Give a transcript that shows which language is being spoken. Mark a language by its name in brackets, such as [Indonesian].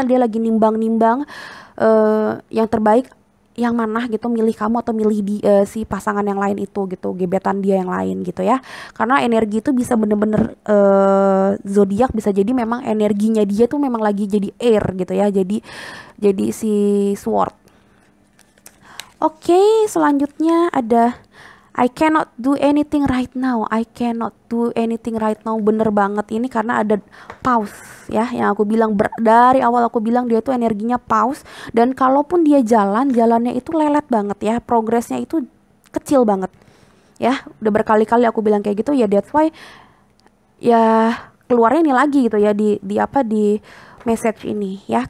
[Indonesian] Dia lagi nimbang-nimbang yang terbaik yang mana gitu, milih kamu atau milih si pasangan yang lain itu gitu, gebetan dia yang lain gitu ya. Karena energi itu bisa bener-bener zodiak bisa jadi memang energinya dia tuh memang lagi jadi air gitu ya, jadi si sword. Oke, selanjutnya ada [English] I cannot do anything right now. I cannot do anything right now. [Indonesian] Bener banget ini karena ada pause ya. Yang aku bilang dari awal aku bilang dia tuh energinya pause. Dan kalaupun dia jalannya itu lelet banget ya. Progresnya itu kecil banget ya. Udah berkali-kali aku bilang kayak gitu ya. [English] That's why [Indonesian] ya keluarnya ini lagi gitu ya di message ini ya.